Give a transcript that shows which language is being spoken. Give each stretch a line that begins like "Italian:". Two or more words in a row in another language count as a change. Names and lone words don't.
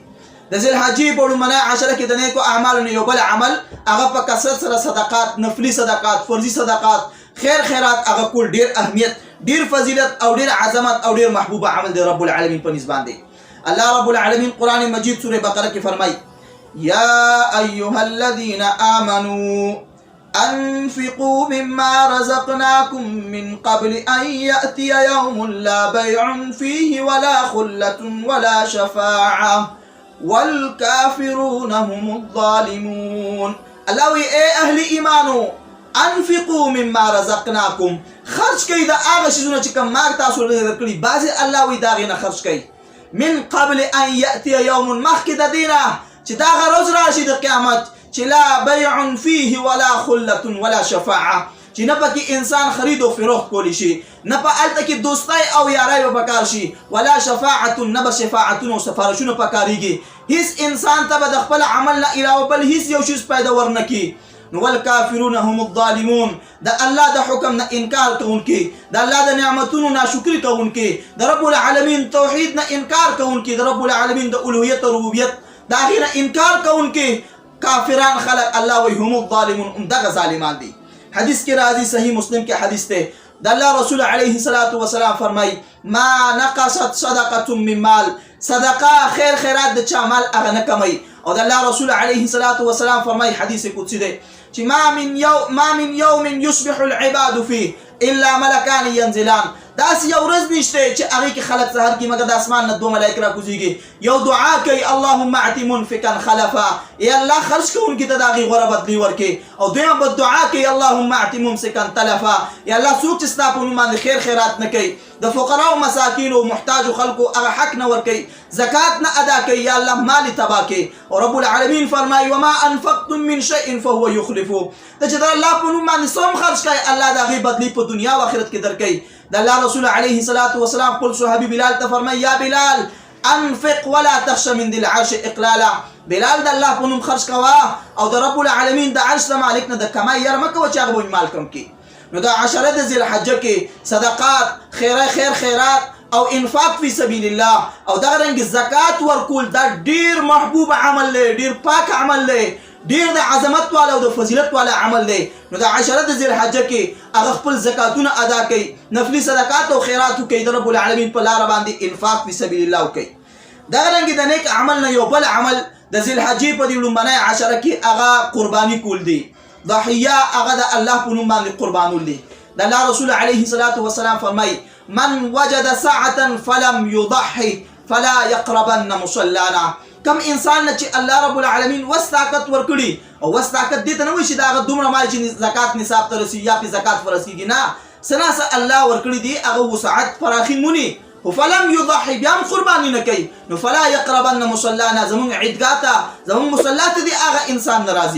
Pashto: د ذوالحجې په لومړنۍ عشره کې د نیکو اعمالو نه یو بل عمل هغه په کثرت سره صدقات، نفلي صدقات، فرضي صدقات، خیر خیرات هغه کول ډېر اهمیت، ډېر فضیلت او ډېر عظمت او ډېر محبوب عمل دی رب العالمین په نسبت دی. الله رب العالمین قرآن مجید سوره بقره کې فرمایي
Arabic: یا ایها الذین آمنوا انفقوا مما رزقناكم من قبل ان يأتي يوم لا بيع فيه ولا خلة ولا شفاعة والكافرون هم الظالمون.
Pashto: الله وی اے اهل ایمانو
Arabic: انفقوا مما رزقناكم،
Pashto: خرج کئ د هغه شیزونه چې کوم مار تاسو درکړي، بعضې الله وی د هغې نه خرج کئ.
Arabic: من قبل ان یأتي یوم،
Pashto: مخکې د دې نه چې دا هغه ورځ راشي د قیامت چې
Arabic: لا بیع فیه ولا خلة ولا شفاعة،
Pashto: چې نه پکې انسان خرید او فروخت کولی شي، نه په هلته کې دوستۍ او یارۍ به پکار شي،
Arabic: ولا شفاعة،
Pashto: نه به شفاعتونه او سفارشونه پکارېږي. هیڅ انسان ته به د خپل عمل نه علاوه بل هیڅ یو شیز پیدا ورنه کي. نو
Arabic: والکافرون هم الظالمون،
Pashto: د الله د حکم نه انکار کوونکي، د الله د نعمتونو ناشکري کوونکي، د رب العالمین توحید نه انکار کوونکي، د رب العالمین د الوهیت او ربوبیت د هغې نه انکار کوونکي کافران خلق الله وی
Arabic: هم الظالمون،
Pashto: همدغه ظالمان دي. حدیث کې راځي، صحیح مسلم کې حدیث دی، د الله رسول
Arabic: علیه الصلاة والسلام
Pashto: فرمایي
Arabic: ما نقصت صدقة من مال،
Pashto: صدقه خیر خیرات د چا مال هغه نه کموي. او د الله رسول
Arabic: علیه الصلاة والسلام
Pashto: فرمایي حدیث قدسی دی چې
Arabic: ما من یوم یصبح العباد فيه الا ملکان ینزلان،
Pashto: داسې یو ورځ نشته چې هغې کې خلک سهار کې مګر د اسمان نه دوه ملایک راکوزېږي، یو دعا کوي
Arabic: اللهم اعط منفقا خلفا،
Pashto: ای الله خرج کوونکي ته د هغې غوره بدلي ورکړي، او دویمه بددعا کوي
Arabic: اللهم اعط ممسکا تلفا،
Pashto: ای الله څوک چې ستا په نوم باندې خیر خیرات نه کوي، د فقراو مساکینو محتاجو خلکو هغه حق نه ورکوي، زکات نه ادا کوي، یا الله مال تباه کوي. او رب العالمین فرمایي
Arabic: وما انفقتم من شیء فهو یخلفه،
Pashto: ته چې د الله په نوم باندې څه هم خرج کوي الله د هغې بدلي په دنیا او آخرت کې درکوي. د الله رسول
Arabic: علیه الصلاة والسلام
Pashto: خپل صحابي بلال ته فرمایي
Arabic: یا بلال انفق ولا تخش من ذي العرش اقلالا،
Pashto: بلال د الله په نوم خرج کوه او د رب العالمین د عرش د مالک نه د کمای یاره مه کوه چې هغه به مال کم کړي. نو دا عشره د ذوالحجه کې صدقات، خیر خیرات او
Arabic: انفاق فی سبیل الله
Pashto: او دغه رنګ زکات ورکول دا ډیر محبوب عمل دی، ډیر پاک عمل دی، ډیر د عظمت والا او د فضیلت والا عمل دی. نو د عشره د ذوالحجه کې هغه خپل زکاتونه ادا کوي، نفلي صدقات او خیرات کوي، د رب العالمین په لاره باندې
Arabic: انفاق فی سبیل الله
Pashto: کوي. دغه رنګ د نیک عمل نه یو بل عمل د ذوالحجې په دې لومړنۍ عشره کې هغه قرباني کول دی، ضحیه هغه د الله په نوم باندې قربانول دي. د الله رسول
Arabic: علیه الصلاة والسلام فرمایي من وجد ساعة فلم يضحي فلا يقربن مصلانا،
Pashto: کم انسان نه چې الله رب العالمین وس طاقت ورکړي، او وس طاقت دې ته نه وایي چې د هغه دومره مال چې زکات نصاب ته رسي یا پې زکات فرض کېږي، نه څه ناڅه الله ورکړي دي هغه وسعت فراخي موني، خو
Arabic: فلم یضحي
Pashto: بیا هم قرباني نه کوي. نو
Arabic: فلا یقربن مصلانا،
Pashto: زمونږ عیدګاه ته زمونږ مصلا ته دې هغه انسان نه راځي.